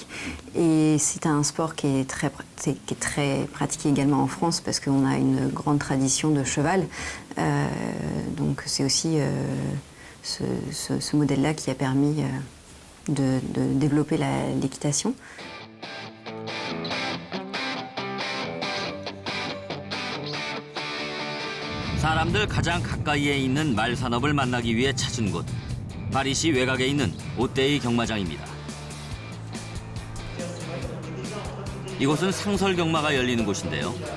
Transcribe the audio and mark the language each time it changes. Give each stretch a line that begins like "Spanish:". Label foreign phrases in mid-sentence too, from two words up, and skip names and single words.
French: Et c'est un sport qui est très pratiqué également en France parce qu'on a une grande tradition de cheval. Donc c'est aussi ce modèle-là qui a permis de développer l'équitation.
Korean: 사람들 가장 가까이에 있는 말 산업을 만나기 위해 찾은 곳. 파리시 외곽에 있는 오떼이 경마장입니다. 이곳은 상설 경마가 열리는 곳인데요.